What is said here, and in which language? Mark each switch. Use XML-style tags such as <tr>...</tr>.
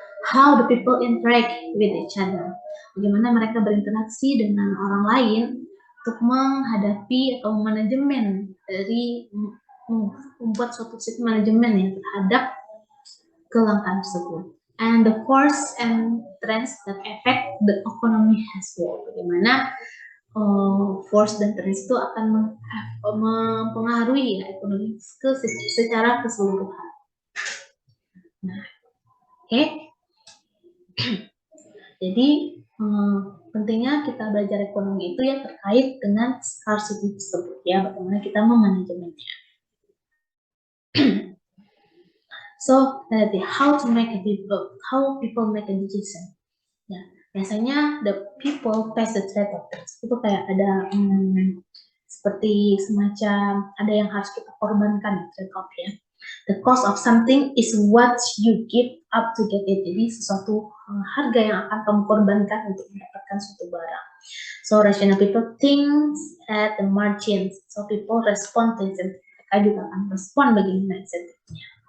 <en>How the people interact with each other.</en> <id>Bagaimana mereka berinteraksi dengan orang lain untuk menghadapi atau manajemen dari membuat suatu sistem manajemen ya terhadap kelangkaan tersebut.</id> <en>And the force and trends that affect the economy as well.</en> <id>Bagaimana force dan trends itu akan mempengaruhi ya, ekonomi secara keseluruhan. Nah, oke. Jadi pentingnya kita belajar ekonomi itu ya terkait dengan scarcity tersebut ya, bagaimana kita memanajemennya.</id> <en>So how people make a decision.</en> <id>Ya, biasanya</id> <en>the people face the trade-offs.</en> <id>Itu kayak ada seperti semacam ada yang harus kita korbankan trade-off ya.</id> <en>The cost of something is what you give up to get it.</en> <id>Jadi sesuatu harga yang akan kamu korbankan untuk mendapatkan suatu barang.</id> <en>So rational people think at the margins. So people respond to incentive.</en> <id>Mereka juga akan respon bagaimana insentifnya.</id>